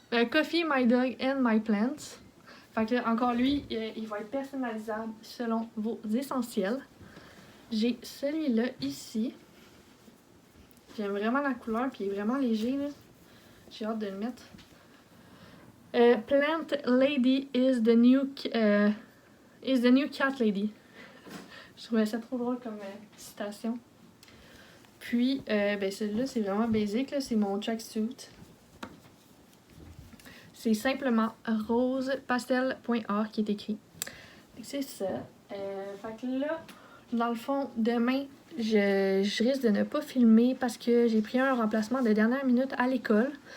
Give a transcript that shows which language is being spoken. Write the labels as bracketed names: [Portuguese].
[English] Coffee, my dog and my plants. [French] Fait que là, encore lui, il va être personnalisable selon vos essentiels. J'ai celui-là ici. J'aime vraiment la couleur, puis il est vraiment léger, là. J'ai hâte de le mettre. [English] Plant lady is the new cat lady. [French] Je trouvais ça trop drôle comme citation. Puis, ben celui-là, c'est vraiment basic, là. C'est mon tracksuit. C'est simplement rosepastel.art qui est écrit. C'est ça. Fait que là, dans le fond, demain, je risque de ne pas filmer parce que j'ai pris un remplacement de dernière minute à l'école.